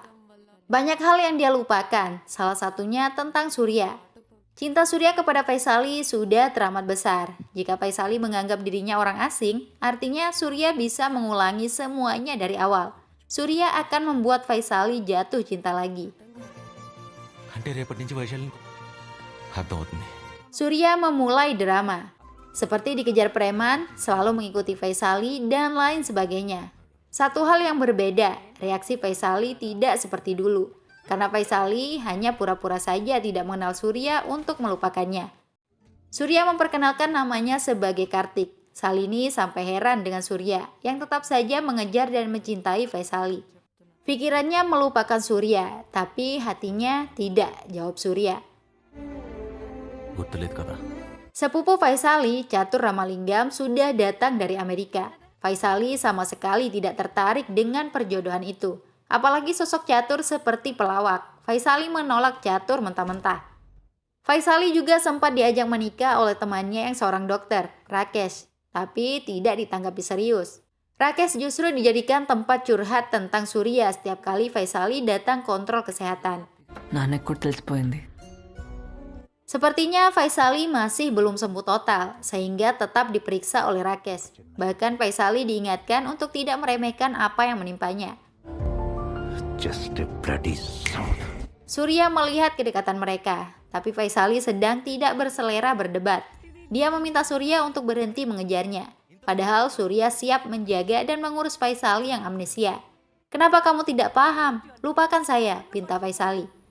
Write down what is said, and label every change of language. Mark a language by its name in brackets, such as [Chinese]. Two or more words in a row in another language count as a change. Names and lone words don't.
[Indonesian] Banyak hal yang dia lupakan, salah satunya tentang Surya. Cinta Surya kepada Faisali sudah teramat besar. Jika Faisali menganggap dirinya orang asing, artinya Surya bisa mengulangi semuanya dari awal. Surya akan membuat Faisali jatuh cinta lagi. [Telugu] అంటే రేపటి నుంచి వైశాలిని అర్థమవుతుంది. [Indonesian] Surya memulai drama. Seperti dikejar preman, selalu mengikuti Faisali, dan lain sebagainya. Satu hal yang berbeda, reaksi Faisali tidak seperti dulu. Karena Faisali hanya pura-pura saja tidak mengenal Surya untuk melupakannya. Surya memperkenalkan namanya sebagai Kartik. Salini sampai heran dengan Surya, yang tetap saja mengejar dan mencintai Faisali. Pikirannya melupakan Surya, tapi hatinya tidak, jawab Surya. [Telugu] గుర్తులేదు కదా. [Indonesian] Sepupu Faisali, Catur Ramalingam, sudah datang dari Amerika. Faisali sama sekali tidak tertarik dengan perjodohan itu. Apalagi sosok Catur seperti pelawak. Faisali menolak Catur mentah-mentah. Faisali juga sempat diajak menikah oleh temannya yang seorang dokter, Rakesh, tapi tidak ditanggapi serius. Rakesh justru dijadikan tempat curhat tentang Surya setiap kali Faisali datang kontrol kesehatan. [Telugu] నాన్నకు కూడా తెలిసిపోయింది. [Indonesian] Sepertinya Faisali masih belum sembuh total, sehingga tetap diperiksa oleh Rakesh. Bahkan Faisali diingatkan untuk tidak meremehkan apa yang menimpanya. [English] Just a bloody son. [Indonesian] Surya melihat kedekatan mereka, tapi Faisali sedang tidak berselera berdebat. Dia meminta Surya untuk berhenti mengejarnya. Padahal Surya siap menjaga dan mengurus Faisali yang amnesia. Kenapa kamu tidak paham? Lupakan saya, pinta Faisali.